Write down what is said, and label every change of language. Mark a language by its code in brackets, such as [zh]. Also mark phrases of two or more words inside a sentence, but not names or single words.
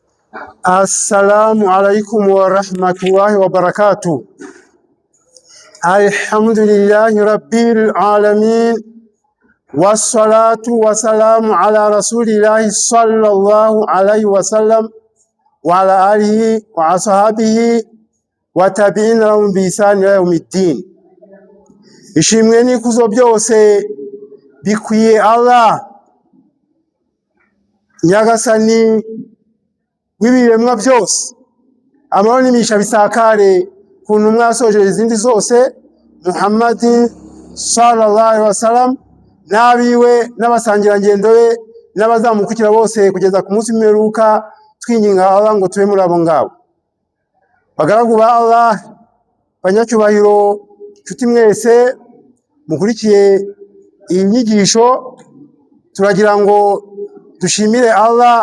[ar] السلام عليكم ورحمة الله وبركاته. الحمد لله رب العالمين. والصلاة والسلام على رسول الله صلى الله عليه وسلم وعلى آله وأصحابه والتابعين لهم بإحسان إلى يوم الدين. [rw] Ishimwe n'ikuzo byose bikwiye Allah Nyagasani w'ibiremwa byose. Amahoro n'imisha bisakare ku ntumwa yasoje izindi zose Muhammad [ar] صلى الله عليه وسلم [rw] n'abiwe n'abasangirangendo be n'abazamukukira bose kugeza ku munsi w'imperuka. Twinginga Allah ngo tube muri abo ngabo. Bagaragu ba Allah, banyacyubahiro, nshuti mwese mukurikiye iyi nyigisho, turagira ngo dushimire Allah